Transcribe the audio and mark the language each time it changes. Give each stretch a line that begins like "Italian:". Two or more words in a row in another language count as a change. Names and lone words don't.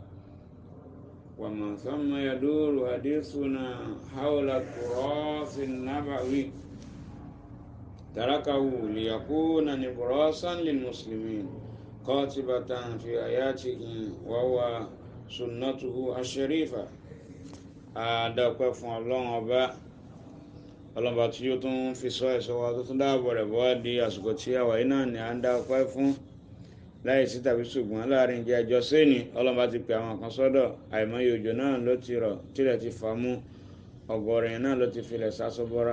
Arabic: ومن ثم يدور حديثنا حول التراث النبوي تركه ليكون نبراسا للمسلمين قاطبة في آياته وهو سنته الشريفة. أدعوكم الله أبا
Yoruba: ọlọ́mọba tí ó tún fi sọ ẹ̀ṣọ́ wa tó tún dáàbò rẹ̀ bọ́ wá di àsìkò tí àwa yìí náà ni à ń dá ọpẹ́ fún láì sí tàbí ṣùgbọ́n láàrin jẹ́ ẹjọ́ sẹ́ni. ọlọ́mọba ti pè àwọn kan sọ́dọ̀, àìmọye òjò náà ló ti rọ̀ tílẹ̀ ti fà mú, ọ̀gọ̀rọ̀ yẹn náà ló ti filẹ̀ sásọ́bọ́ra.